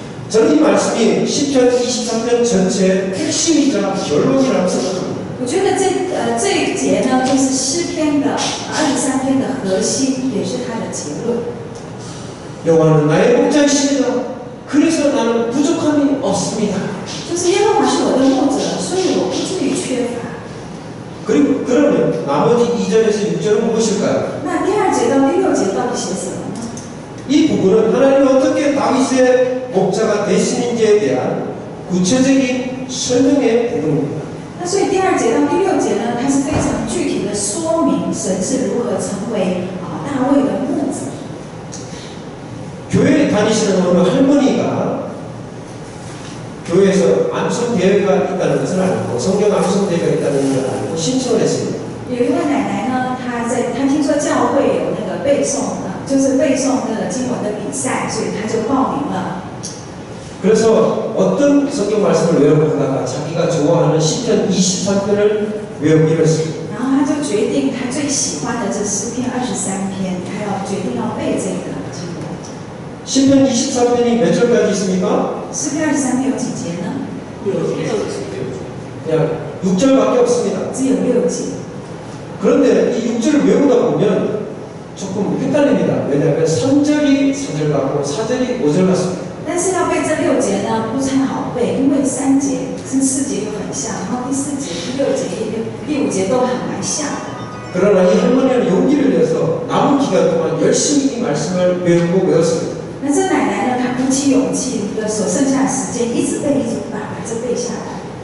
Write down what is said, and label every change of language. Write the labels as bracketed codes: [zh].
[ko] 저는 이 말씀이 시편 23편 전체의 핵심이자 결론이라고 생각합니다. [zh] 我觉得这一节呢，就是诗篇的23篇的核心，也是它的结论。 [ko] 여호와는 나의 목자이십니다. 그래서 나는 부족함이 없습니다. [zh] 就是耶和华是我的牧者，所以我不至于缺乏。 [ko] 그리고 그러면 나머지 2절에서 6절은 무엇일까요? [zh] 那第2节到第6节到底写什么呢？ [ko] 이 부분은 하나님이 어떻게 다윗의 목자가 되시는지에 대한 구체적인 설명의 부분입니다. [zh] 那所以第2节到第6节呢，它是非常具体的说明神是如何成为大卫的牧者。 [ko] 교회에 다니시는 어느 할머니가 교회에서 암송 대회가 있다는 것을 알고 성경 암송 대회가 있다는 걸 알고 신청을 했습니다. [zh] 有一位奶奶呢，她听说教会有那个背诵就是背诵那个经文的比赛，所以她就报名了。 [ko] 그래서 어떤 성경 말씀을 외우고 하다가 자기가 좋아하는 시편 23편을 외우기로 했습니다. [zh] 然后她就决定，她最喜欢的这诗篇23篇，她要决定要背这个经文。 [ko] 시편 23편이 몇 절까지 있습니까? [zh] 诗篇23篇有几节呢？ [ko] 그냥 6절밖에 없습니다. [zh] 只有6节。 [ko] 그런데 이 6절을 외우다 보면 조금 헷갈립니다. 왜냐하면 3절이 4절 같고 4절이 5절 같습니다. [zh] 但是要背这6节呢，不太好背，因为3节跟4节又很像，然后第4节、第6节、第5节都还蛮像的。 [ko] 그러나 이 할머니는 용기를 내서 남은 기간 동안 열심히 이 말씀을 외우고 외웠습니다. [zh] 那这奶奶呢，她鼓起勇气，所剩下的时间一直背，一直把这背下来。